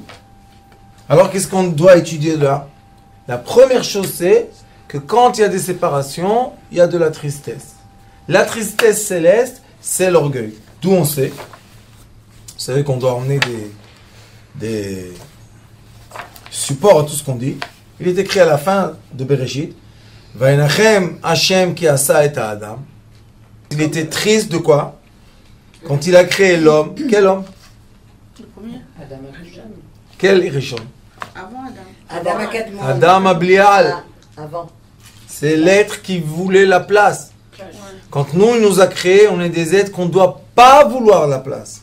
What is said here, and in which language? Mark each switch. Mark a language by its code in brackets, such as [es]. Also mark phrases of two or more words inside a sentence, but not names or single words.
[fr] Alors qu'est-ce qu'on doit étudier là? La première chose c'est que quand il y a des séparations, il y a de la tristesse. La tristesse céleste, c'est l'orgueil. D'où on sait. Vous savez qu'on doit emmener des supports à tout ce qu'on dit. Il est écrit à la fin de Bereshit. [he] וינחם השם כי עשה את אדם. [fr] Il était triste de quoi? Quand il a créé l'homme. Quel homme? Le premier. Adam Rishon. Quel Rishon? Avant Adam. Adam Ablial. Avant. C'est l'être qui voulait la place. Quand nous, il nous a créés, on est des êtres qu'on ne doit pas vouloir la place.